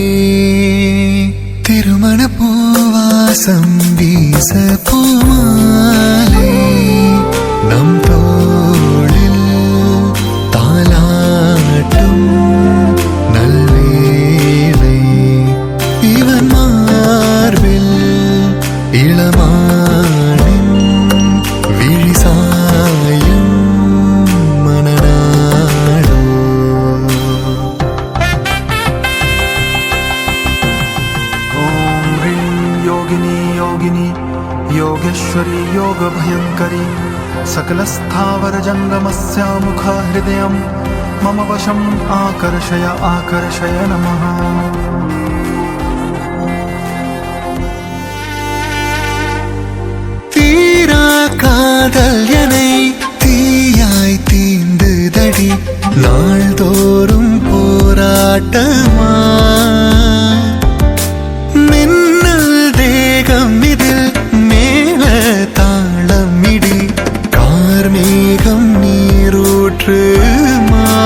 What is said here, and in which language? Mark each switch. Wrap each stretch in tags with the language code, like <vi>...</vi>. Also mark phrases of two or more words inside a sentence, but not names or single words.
<ta>திருமண பூவாசம் வீச பூமாலை நம் தோளில் தாலாட்டும் நல்வேளை இவன் மார்பில் இளமானின் விழி சாயும் மணநாளோ</ta> <sa>ॐ ह्रीं योगिनी योगिनी योगेश्वरी योगभयङ्करी सकलस्थावरजङ्गमस्य मुखहृदयं मम वशम् आकर्षय आकर्षय नमः</sa> <ta>தீரா காதல் என்னை தீயாய் தீண்டுதடி நாள்தோறும் போராட்டமா மின்னல் தேகம் இதில் மேல தாளமிடி கார்மேகம் நீரூற்றுமா</ta>